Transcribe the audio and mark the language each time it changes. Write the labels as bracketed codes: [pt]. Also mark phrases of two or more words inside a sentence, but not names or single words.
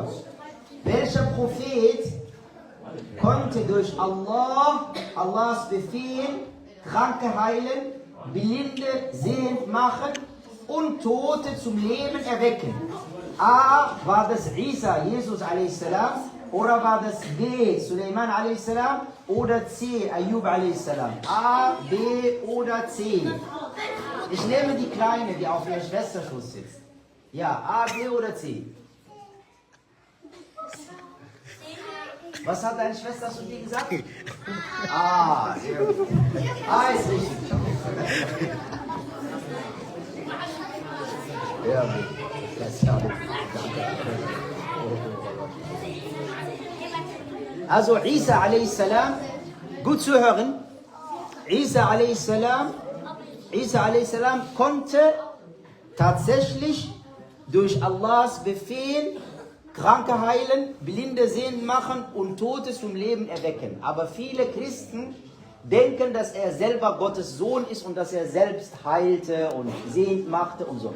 [de] Welcher Prophet konnte durch Allahs Befehl, Kranke heilen, Blinde sehend machen und Tote zum Leben erwecken? A, war das Isa, Jesus a.s. oder war das B, Suleiman a.s. oder C, Ayub a.s.? A, B oder C? Ich nehme die Kleine, die auf ihrem Schwesterschutz sitzt. Ja, A, B oder C? Was hat deine Schwester zu dir gesagt? Ah, sehr gut. A ist richtig. Ja, also Isa a.s. gut zu hören. Isa a.s. konnte tatsächlich durch Allahs Befehl Kranke heilen, Blinde sehend machen und Tote zum Leben erwecken. Aber viele Christen denken, dass er selber Gottes Sohn ist und dass er selbst heilte und sehend machte und so.